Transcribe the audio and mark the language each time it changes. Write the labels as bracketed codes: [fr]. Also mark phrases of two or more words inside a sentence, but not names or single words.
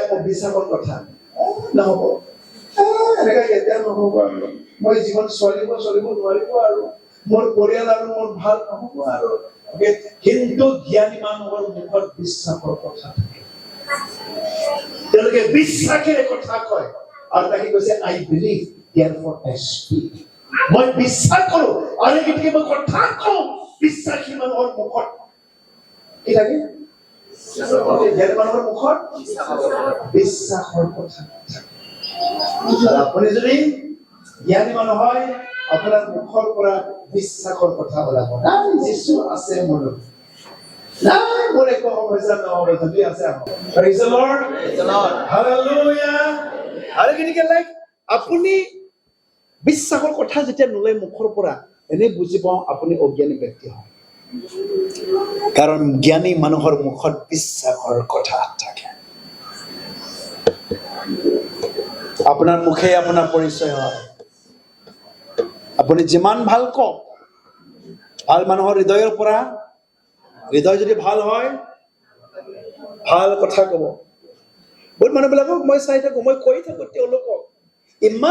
[as] অবিশ্বাসৰ কথা নহ'ব এনেকা কেতিয়া নহ'ব আৰু মই জীৱন চলিব নোৱাৰিব আৰু মোৰ পৰিয়াল আৰু মোৰ ভাল নহ'ব আৰু ওকে কিন্তু জ্ঞানী মানুহৰ মুখত বিশ্বাসৰ কথা থাকে তেওঁলোকে বিশ্বাসেৰে কথা কয় আৰু তাকে কৈছে [en] I believe therefore I speak [as] মই বিশ্বাস কৰোঁ আৰু গতিকে মই কথা কওঁ বিশ্বাসী মানুহৰ মুখত কি থাকে জ্ঞানী মানুহৰ মুখত বিশ্বাসৰ কথা আপুনি যদি জ্ঞানী মানুহ হয় আপোনাৰ মুখৰ পৰা বিশ্বাসৰ কথা ওলাব নাই যীশু আছে মোৰ নাই মোৰ একো সমস্যা নহ'ব যদি আছে [en] praise the Lord hallelujah [as] আৰু কেনেকৈ লাইক আপুনি বিশ্বাসৰ কথা যেতিয়া নোলাই মুখৰ পৰা এনে বুজি পাওঁ আপুনি অজ্ঞানী ব্যক্তি হয় কাৰণ জ্ঞানী মানুহৰ মুখত বিশ্বাসৰ কথা থাকে আপোনাৰ মুখে আপোনাৰ পৰিচয় হয় আপুনি যিমান ভাল কওক ভাল মানুহৰ হৃদয়ৰ পৰা হৃদয় যদি ভাল হয় ভাল কথা ক'ব বহুত মানুহবিলাকক মই চাই থাকোঁ মই কৈ থাকোঁ তেওঁলোকক ইমান